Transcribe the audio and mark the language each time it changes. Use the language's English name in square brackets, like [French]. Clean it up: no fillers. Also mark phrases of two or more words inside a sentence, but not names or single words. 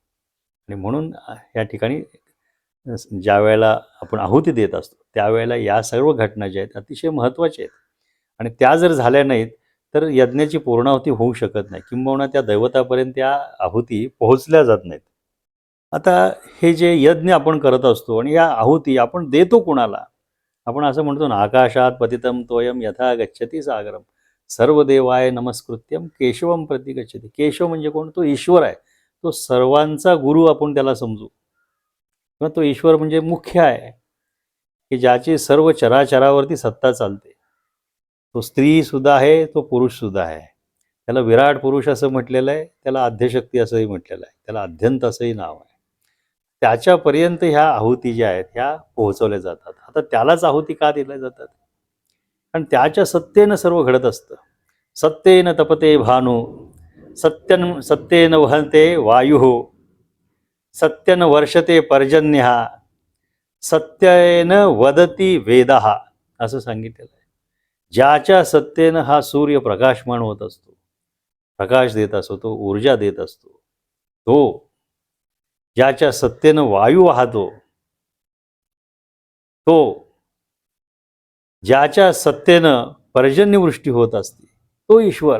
[Marathi] आणि म्हणून या ठिकाणी ज्या वेळेला आपण आहुती देत असतो, त्यावेळेला या सर्व घटना ज्या आहेत अतिशय महत्त्वाच्या आहेत. आणि त्या जर झाल्या नाहीत तर यज्ञाची पूर्णाहुती होऊ शकत नाही, किंबहुना त्या दैवतापर्यंत त्या आहुती पोहोचल्या जात नाहीत. आता हे जे यज्ञ आपण करत असतो आणि या आहुती आपण देतो कुणाला? आपण असं म्हणतो ना, [Sanskrit] आकाशात पतितम तोयम यथा गच्छती सागरम सर्व देवाय नमस्कृत्यम केशवम प्रति गच्छती. [Marathi] केशव म्हणजे कोण? तो ईश्वर आहे. तो सर्वांचा गुरु आपण त्याला समजू, किंवा तो ईश्वर म्हणजे मुख्य आहे की ज्याची सर्व चराचरावरती सत्ता चालते. तो स्त्री सुद्धा आहे, तो पुरुष सुद्धा आहे. त्याला विराट पुरुष असं म्हटलेलं आहे, त्याला आद्यशक्ती असंही म्हटलेलं आहे, त्याला अध्यंत असंही नाव आहे. त्याच्यापर्यंत ह्या आहुती ज्या आहेत ह्या पोहोचवल्या जातात. आता त्यालाच आहुती का दिल्या जातात? कारण त्याच्या सत्तेनं सर्व घडत असतं. [Sanskrit] सत्तेन तपते भानू, सत्येन वहन्ते वायुः, सत्यन वर्षते पर्जन्यः, सत्येन वदती वेदः, [Marathi] असं सांगितलेलं आहे. ज्याच्या सत्तेनं हा सूर्य प्रकाशमान होत असतो, प्रकाश देत असतो, तो ऊर्जा देत असतो, तो ज्याच्या सत्तेनं वायू वाहतो, तो ज्याच्या सत्तेनं पर्जन्यवृष्टी होत असते, तो ईश्वर.